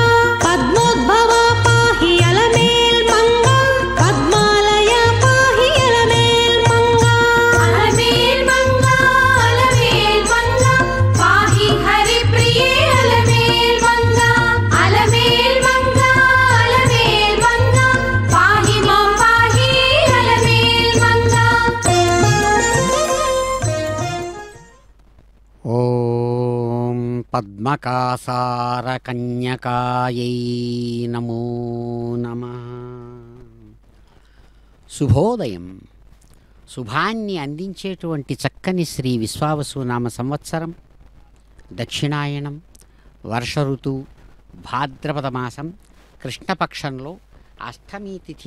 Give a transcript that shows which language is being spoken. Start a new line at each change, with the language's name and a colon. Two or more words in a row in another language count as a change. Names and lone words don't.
Sanskrit: पद्मोद्भवा पाहि अलमेल्मङ्गा पद्मालया पाहि अलमेल्मङ्गा अलमेल्मङ्गा अलमेल्मङ्गा पाहि हरिप्रिये अलमेल्मङ्गा अलमेल्मङ्गा अलमेल्मङ्गा पाहि मां पाहि अलमेल्मङ्गा। ॐ पद्मकासारकन्यकायै नमो नमः.
Telugu: శుభోదయం. శుభాన్ని అందించేటువంటి చక్కని శ్రీ విశ్వావసునామ సంవత్సరం, దక్షిణాయనం, వర్ష ఋతువు, భాద్రపద మాసం, కృష్ణపక్షంలో అష్టమి తిథి